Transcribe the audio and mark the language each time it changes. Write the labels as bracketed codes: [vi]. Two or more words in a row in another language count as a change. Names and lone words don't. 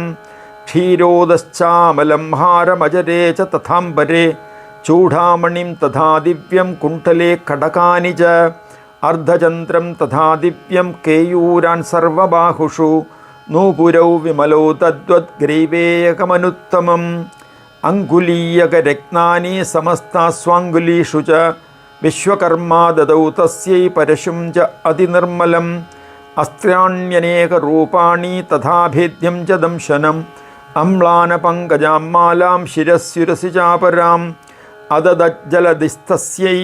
[sa] ക്ഷീരോദശ്ചാമലം ഹാരമജരേ ച തഥാംബരേ ചൂഢാമണിം തഥാ ദിവ്യം കുണ്ഠലേ കടകാനി ച. അർദ്ധചന്ദ്രം തഥാ ദിവ്യം കേയൂരാൻ സർവബാഹുഷു നൂപുരൗ വിമലൗ തദ്വത് ഗ്രൈവേയകമനുത്തമം. അങ്കുലീയകരത്നാനി സമസ്താസ്വാങ്കുലീഷു ച विश्वकर्मा ददौ तस्यै परशुं च अतिनिर्मलम् अस्त्राण्यनेकरूपाणि तथा भेद्यं च दंशनम् अम्लानपङ्कजां मालां शिरस्युरसि चापराम् अददज्जलदिस्तस्यै